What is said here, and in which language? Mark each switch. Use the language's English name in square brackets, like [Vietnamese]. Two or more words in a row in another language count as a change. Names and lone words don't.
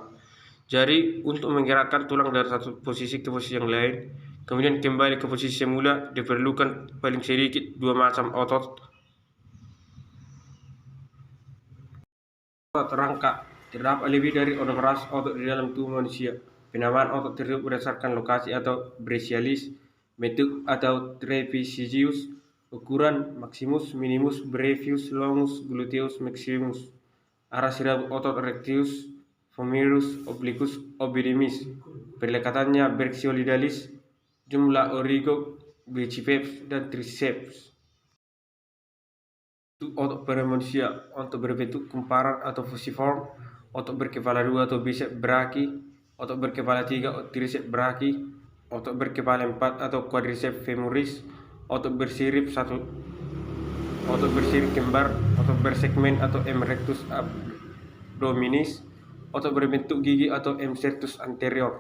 [Indonesian] Jadi untuk menggerakkan tulang dari satu posisi ke posisi yang lain, Kemudian kembali ke posisi semula, diperlukan paling sedikit 2 macam otot. Otot rangka. Terdapat lebih dari 600 otot di dalam tubuh manusia. Penamaan otot tersebut berdasarkan lokasi atau brachialis, bentuk atau trapezius, ukuran maximus, minimus, brevius, longus, [Latin] gluteus maximus, [Indonesian] arah sirab otot rectus, femoris, obliquus, obliquus, perlekatannya brachiolaterales, jumlah origo, biceps, dan triceps. Otot pada manusia untuk berbentuk kumparan atau fusiform, otot berkepala 2 atau [Latin] bicep brachii, [Indonesian] otot berkepala 3 atau [Latin] tricep brachii, [Indonesian] otot berkepala 4 atau [Latin] quadriceps femoris, [Indonesian] otot bersirip 1, otot bersirip kembar, otot bersegmen atau [Latin] M rectus abdominis, [Indonesian] otot berbentuk gigi atau [Latin] M sertus anterior.